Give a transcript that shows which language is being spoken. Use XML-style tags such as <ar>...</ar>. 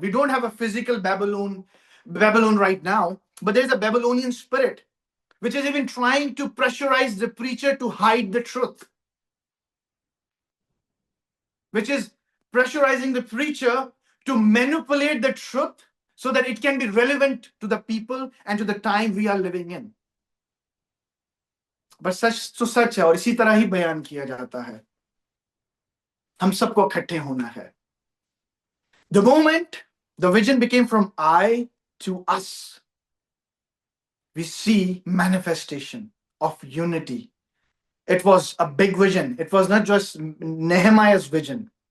<en>We don't have a physical Babylon right now, but there's a Babylonian spirit which is even trying to pressurize the preacher to hide the truth, which is pressurizing the preacher to manipulate the truth so that it can be relevant to the people and to the time we are living in.</en> <hi>But सच तो सच है और इसी तरह ही बयान किया जाता है. हम सबको इकट्ठे होना है.</hi> <en>The moment the vision became from I to us, we see manifestation of unity. It was a big vision. It was not just Nehemiah's vision.</en>